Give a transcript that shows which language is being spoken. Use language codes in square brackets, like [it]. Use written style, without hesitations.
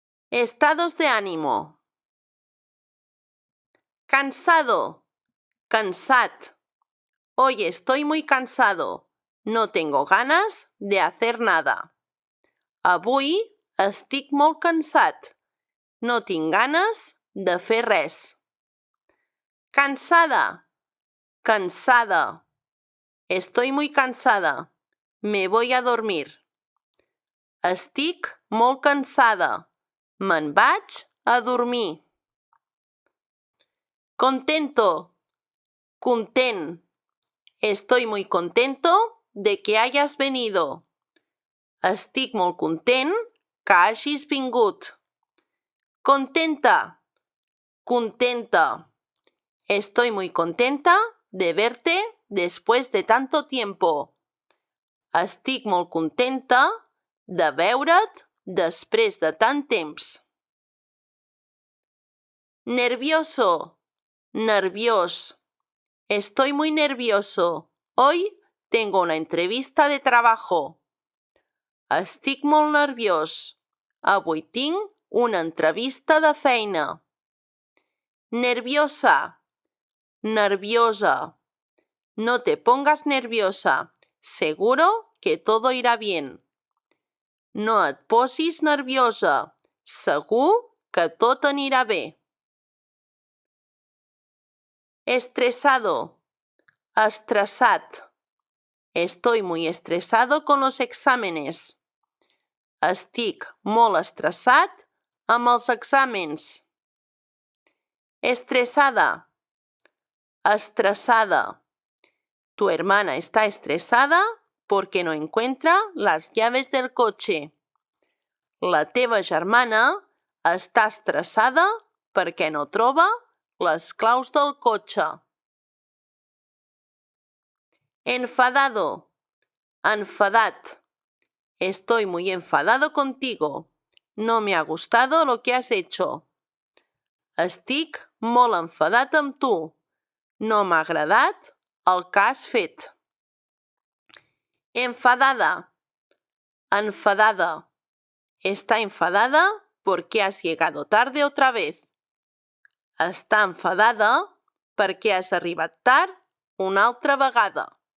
[es] Estados de ánimo. Cansado, cansat. Hoy estoy muy cansado. No tengo ganas de hacer nada. [ca] Avui estic molt cansat. No tinc ganes de fer res. Cansada, [es] Cansada. Estoy muy cansada. Me voy a dormir. [ca] Estic molt cansada. Me'n vaig a dormir. [es] Contento. Content. Estoy muy contento de que hayas venido. [ca] Estic molt content que hagis vingut. [es] Contenta. Contenta. Estoy muy contenta de verte después de tanto tiempo. [ca] Estic molt contenta de veure't després de tant temps. [es] Nervioso. Nerviós. Estoy muy nervioso. Hoy tengo una entrevista de trabajo. [ca] Estic molt nerviós. Avui tinc una entrevista de feina. [es] Nerviosa. Nerviosa. No te pongas nerviosa. Seguro que todo irá bien. [ca] No et posis nerviosa. Segur que tot anirà bé. [es] Estresado. Estressat. Estoy muy estresado con los exámenes. [ca] Estic molt estressat amb els exàmens. [es] Estresada. Estresada. Tu hermana está estresada porque no encuentra las llaves del coche. [ca] La teva germana està estressada perquè no troba les claus del cotxe. [es] Enfadado. Enfadat. Estoy muy enfadado contigo. No me ha gustado lo que has hecho. [ca] Estic molt enfadat amb tu. No m'ha agradat el que has fet. Enfadada. [es] Enfadada. Está enfadada porque has llegado tarde otra vez. [ca] Està enfadada perquè has arribat tard una altra vegada.